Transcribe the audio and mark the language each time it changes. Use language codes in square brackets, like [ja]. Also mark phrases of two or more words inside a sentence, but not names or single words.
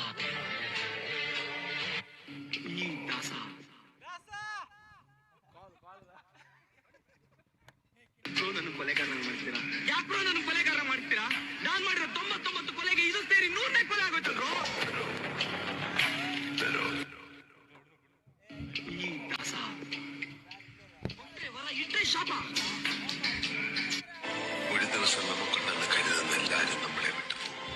[kn] ಈ ದಾಸ ನನ್ನ ಕೊಲೆಗಾರ ಮಾಡ್ತೀರಾ? ಯಾಕ್ರೋ ನನ್ನ ಕೊಲೆಗಾರ ಮಾಡ್ತೀರಾ? ನಾನ್ ಮಾಡಿರೋ 99 ಕೊಲೆಗೆ ಇದು ಸೇರಿ 100ನೇ ಕೊಲೆ ಆಗೋಯ್ತಲ್ರು. ಈ ದಾಸ ವರ ಇಟ್ಟರೆ ಶಾಪ. [ml] ഒരു ദിവസം നമുക്കുണ്ടെന്ന് കരുതുന്ന എല്ലാവരും നമ്മളെ വിട്ടു പോകും.